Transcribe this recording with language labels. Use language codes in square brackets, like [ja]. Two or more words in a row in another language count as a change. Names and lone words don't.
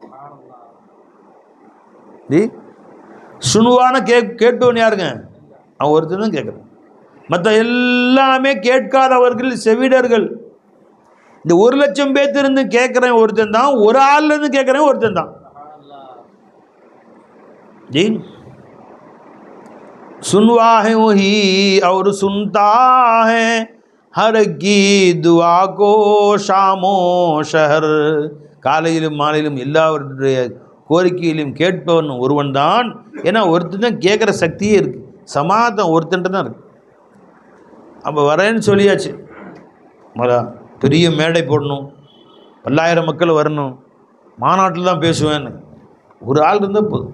[ta] சுனுவான கேட்பவன் யாருங்க? அவன் ஒருத்தர் தான் கேட்குறான். மற்ற எல்லாமே கேட்காதவர்கள், செவிடர்கள். இந்த 1,00,000 பேர்த்திருந்து கேட்குறேன் ஒருத்தன் தான், ஒரு ஆள்லேருந்து கேட்குறேன் ஒருத்தன் தான். [ur] جی سنوا ہے وہی اور سنتا ہے ہر کی دعا کو شامو شہر. [ta] காலையிலும் மாலையிலும் எல்லாவருடைய கோரிக்கையிலும் கேட்பவன் ஒருவன் தான். ஏன்னா ஒருத்தன் தான் கேட்குற சக்தியே இருக்குது, சமாதம் ஒருத்தன்ட்டு தான் இருக்குது. அப்போ வரேன்னு சொல்லியாச்சு, பெரிய மேடை போடணும், 10,000 மக்கள் வரணும், மாநாட்டில் தான் பேசுவேன்னு ஒரு ஆள் இருந்தால் போதும்.